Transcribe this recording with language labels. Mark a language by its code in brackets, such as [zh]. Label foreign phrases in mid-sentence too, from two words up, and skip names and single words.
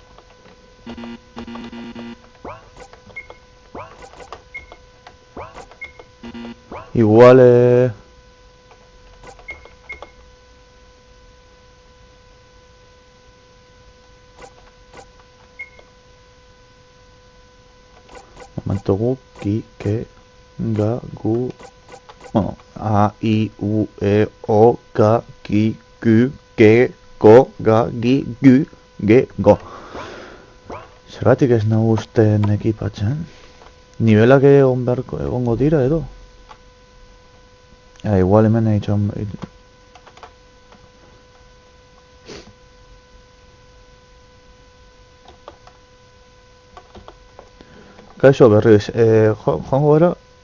[eu] Igual, momento gu, [ja] ki, ke, ga, gu, bueno, a, i, u, e, o, ka, ki, ku, ke, ko, ga, gi, gu, ge, go. [eu] Zergatik ez nahu usten ekipatzen? Nivelak egongo dira edo? Igual hemen egin... Kaixo berriz, joango gara...